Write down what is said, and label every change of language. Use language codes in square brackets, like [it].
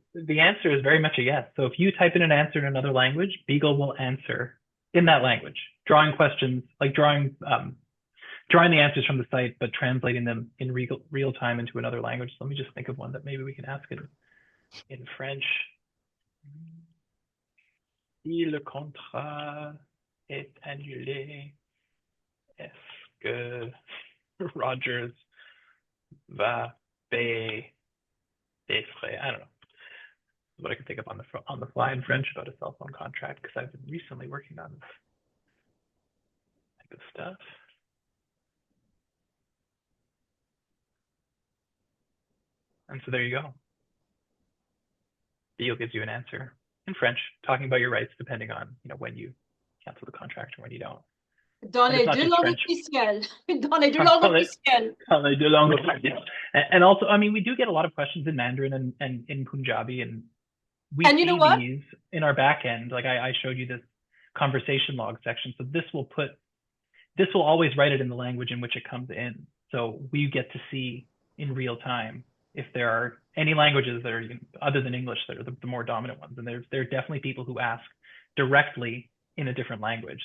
[en] The answer is very much a yes. So if you type in an answer in another language, Beagle will answer in that language, drawing questions, like drawing the answers from the site, but translating them in real time into another language. So let me just think of one that maybe we can ask in French. [fr] Si le contrat est annulé, est-ce que Rogers va payer des frais? [en] I don't know what I can think of on the fly in French about a cell phone contract, because I've been recently working on this type of stuff. And so there you go. Beagle gives you an answer in French, talking about your rights depending on when you cancel the contract or when you don't. [fr] Dans les deux langues officielles. Dans les deux langues officielles. Dans les deux langues officielles. [en] And also, I mean, we do get a lot of questions in Mandarin and in Punjabi, and we see these in our back end. Like I showed you this conversation log section. So this will put this will always write it in the language in which it comes in. So we get to see in real time if there are any languages that are other than English that are the more dominant ones. And there are definitely people who ask directly in a different language.